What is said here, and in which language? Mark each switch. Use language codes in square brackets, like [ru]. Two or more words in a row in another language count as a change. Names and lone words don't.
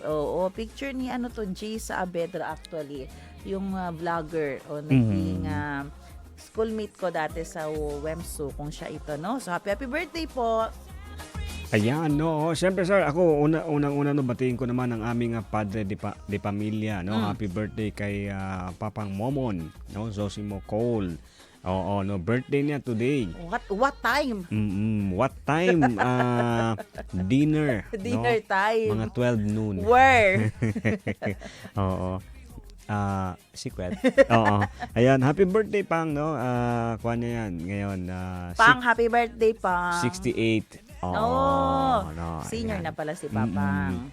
[tl] Oo, picture ni ano to, Jay Saavedra actually. Yung vlogger. O, naging schoolmate ko dati sa WEMSU kung siya ito, no? [en] So, happy birthday po. [tl] Ayan, no. Siyempre, sir, ako, unang-una, no, batiin ko naman ang aming padre de pamilya, no. [en] Happy birthday [tl] kay Papang Momon, no, Zosimo Cole. Oo, no, birthday niya today. [en] What time? What time? Dinner. Dinner [tl] no? [en] time. [tl] Mga 12 noon. [en] Where? [tl] Oo. Secret. Oo. Ayan, [en] happy birthday, [tl] Pang, no. Kuha niya yan ngayon. [en] Pang, happy birthday, Pang. 68. Oh, no, [tl] senior ayan. na pala si Papang.